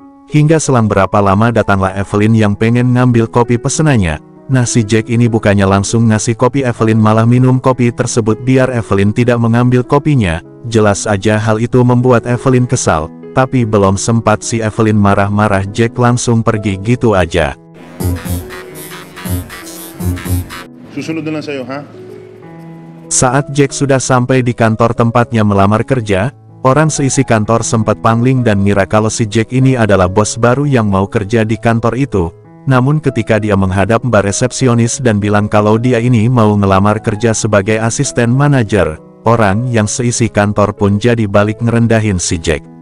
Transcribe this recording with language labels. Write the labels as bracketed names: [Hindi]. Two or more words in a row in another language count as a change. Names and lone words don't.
[Indonesian] Hingga selang berapa lama datanglah Evelyn yang pengen ngambil kopi pesenannya. Nah si Jack ini bukannya langsung ngasih kopi Evelyn malah minum kopi tersebut biar Evelyn tidak mengambil kopinya. Jelas aja hal itu membuat Evelyn kesal, tapi belum sempat si Evelyn marah-marah Jack langsung pergi gitu aja. [Filipino] Susunod na lang sa'yo, ha? [Indonesian] Saat Jack sudah sampai di kantor tempatnya melamar kerja, orang seisi kantor sempat pangling dan ngira kalau si Jack ini adalah bos baru yang mau kerja di kantor itu. Namun ketika dia menghadap mbak resepsionis dan bilang kalau dia ini mau ngelamar kerja sebagai asisten manajer, orang yang seisi kantor pun jadi balik ngerendahin si Jack.